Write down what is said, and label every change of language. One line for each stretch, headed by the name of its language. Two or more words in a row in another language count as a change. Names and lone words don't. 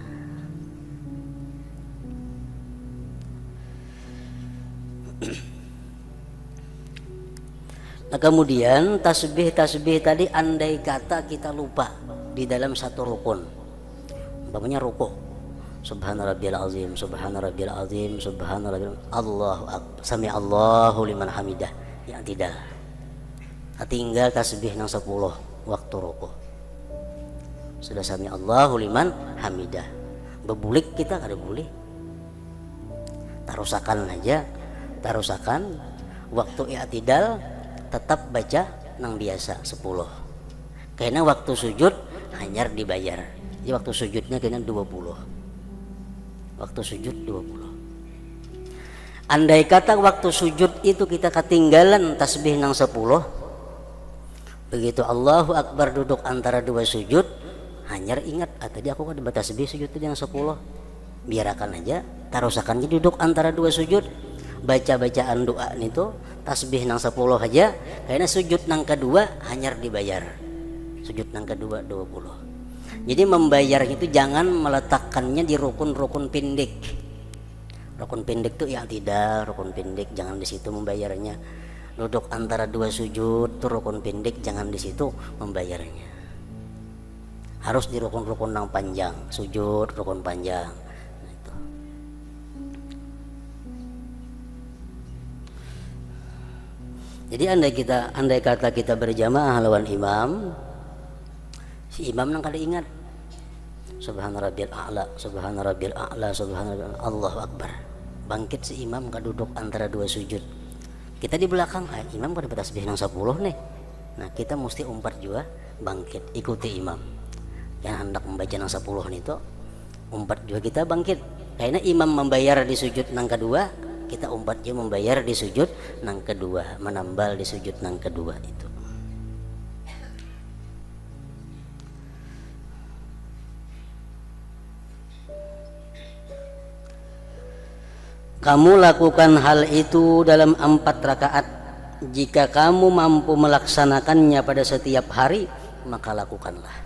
Banjar: Nah, kemudian tasbih tadi andai kata kita lupa di dalam satu rukun, umpamanya ruku,
Arabic: سبحان ربي العظيم سبحان ربي العظيم سبحان ربي الله أكبر سمع الله لمن حمده,
Banjar: yang tidak tinggal tasbih nang 10 waktu ruku, sudah
Arabic: سمع الله لمن حمده,
Banjar: bebulik kita kada boleh, tarusakan aja, tarusakan waktu i'tidal tetap baca nang biasa 10. Karena waktu sujud hanya dibayar. Jadi waktu sujudnya kena 20. Waktu sujud 20. Andai kata waktu sujud itu kita ketinggalan tasbih nang 10, begitu
Arabic: الله أكبر
Banjar: duduk antara 2 sujud, hanya ingat tadi aku kan baca tasbih sujud itu yang 10. Biarkan aja, tarusakannya duduk antara 2 sujud. Baca-bacaan doa itu tasbih nang 10 aja, karena sujud nang kedua hanya dibayar. Sujud nang kedua 20.
Indonesian: Jadi membayar itu jangan meletakkannya di rukun-rukun pendek. Rukun pendek itu yang tidak, rukun pendek jangan di situ membayarnya. Duduk antara 2 sujud itu rukun pendek, jangan di situ membayarnya.
Banjar: Harus di rukun-rukun nang panjang, sujud rukun panjang. Jadi andai kata kita berjamaah lawan imam, si imam nang kada ingat
Arabic: سبحان ربي الأعلى سبحان ربي الأعلى سبحان ربي الله أكبر.
Banjar: Bangkit si imam kada duduk antara 2 sujud. Kita di belakang, imam kada tasbih nang 10 nih. Nah, kita mesti umpat juga bangkit, ikuti imam. Yang hendak membaca nang 10 itu umpat juga kita bangkit. Karena imam membayar di sujud nang kedua, kita umpatnya membayar di sujud nang kedua, menambal di sujud nang kedua itu.
Indonesian: Kamu lakukan hal itu dalam 4 rakaat. Jika kamu mampu melaksanakannya pada setiap hari, maka lakukanlah.